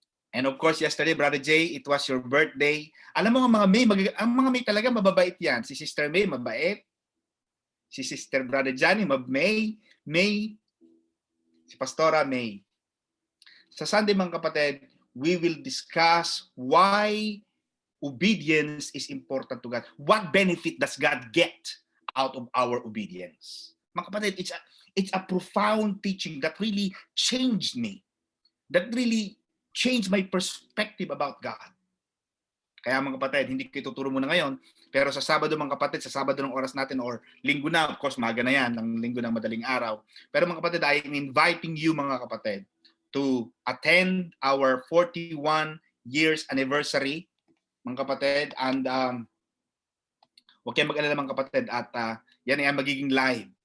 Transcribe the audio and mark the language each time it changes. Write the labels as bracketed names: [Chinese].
[English] And of course, yesterday, Brother Jay, it was your birthday. [Filipino] Alam mo ang mga May, ang mga May talaga mababait yan. Si Sister May, mabait. Si Sister Brother Johnny, May. Si Pastora May. Sa Sunday, mga kapatid, [English] we will discuss why obedience is important to God. What benefit does God get out of our obedience? [Filipino] Mga kapatid, [English] it's a profound teaching that really changed me. That really changed my perspective about God. [Filipino] Kaya mga kapatid, hindi ko ituturo muna ngayon, pero sa Sabado mga kapatid, sa Sabado ng oras natin or Linggo na, [English] of course, [Filipino] maga na yan, ng Linggo ng madaling araw. Pero mga kapatid, [English] I am inviting you [Filipino] mga kapatid [English] to attend our 41 years anniversary, [Filipino] mga kapatid, and huwag kayong mag-alala mga kapatid, at yan ay magiging live.